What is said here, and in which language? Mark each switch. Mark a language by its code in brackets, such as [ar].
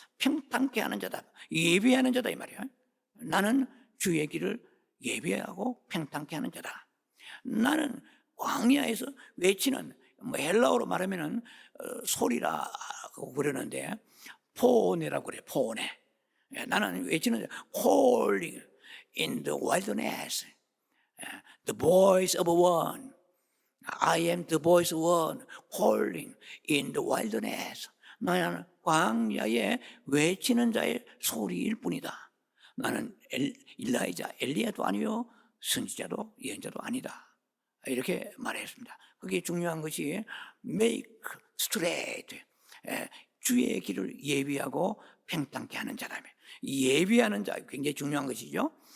[ko] 평탄케 하는 자다, 예비하는 자다 이 말이야. 나는 주의 길을 예비하고 평탄케 하는 자다. 나는 광야에서 외치는 헬라어로 말하면은 소리라고 그러는데 포네라고 그래. 포네. 나는 외치는 [en] calling in the wilderness, the voice of one. I am the voice of one calling in the wilderness. [ko] 나는 광야에 외치는 자의 소리일 뿐이다. 나는 일라이자, 엘리야도 아니요 선지자도 예언자도 아니다. 이렇게 말했습니다. 그게 중요한 것이 [en] make straight, [ko] 주의 길을 예비하고 평탄케 하는 자라며, 예비하는 자 굉장히 중요한 것이죠.